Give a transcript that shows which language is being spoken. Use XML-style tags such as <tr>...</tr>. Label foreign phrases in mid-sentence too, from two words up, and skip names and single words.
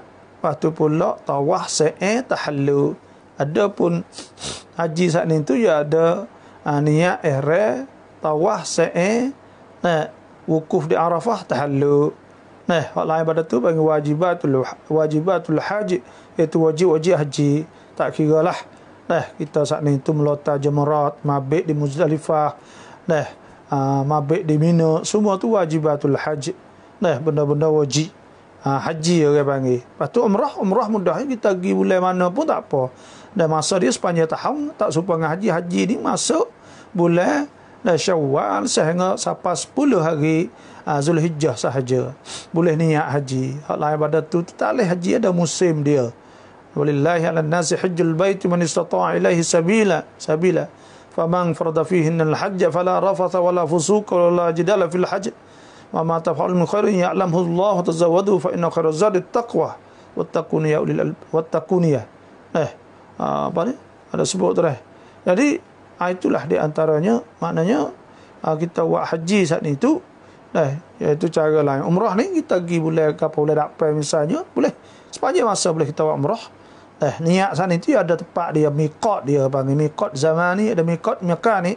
<ms>Lepas tu pula tawaf, sa'i, tahallul. Adapun haji saat ni tu ya ada niat ihram, tawaf, sa'i, wukuf di Arafah, tahallul. Nah, hak lain pada tu panggil wajibatul haji, iaitu wajib haji. Tak kira lah. Nah, kita saat ni tu melontar jamarat, mabit di Muzdalifah, mabit di Mina, semua tu wajibatul haji. Nah, benda-benda wajib haji orang panggil. Lepas tu umrah mudah, kita pergi bulan mana pun tak apa. Dan masa dia sepanjang tahun, tak serupa dengan haji. Haji ni masuk bulan Syawal sehingga sampai 10 hari Zulhijjah sahaja boleh niat haji. Hak lain pada tu tak boleh haji, ada musim dia.</ms> <ar>ولله على الناس حج البيت من استطاع إليه سبيلا. فمن فرض فيه الحج فلا رفث ولا فسوق ولا جدال في الحج. وما تفعلوا من خير يعلمه الله تزودوا فإن خير الزاد التقوى واتقون يا أولي واتقون.</ar> <ms>Apa ni? Ada sebut tu dah. Jadi itulah di antaranya, maknanya kita buat haji saat ni tu iaitu cara lain. Umrah ni kita pergi bulan kapal bulan Dapai misalnya, boleh sepanjang masa boleh kita buat umrah. Niat saat ni tu ada tempat dia, miqat dia panggil miqat zamani, ada miqat makan ni.</ms>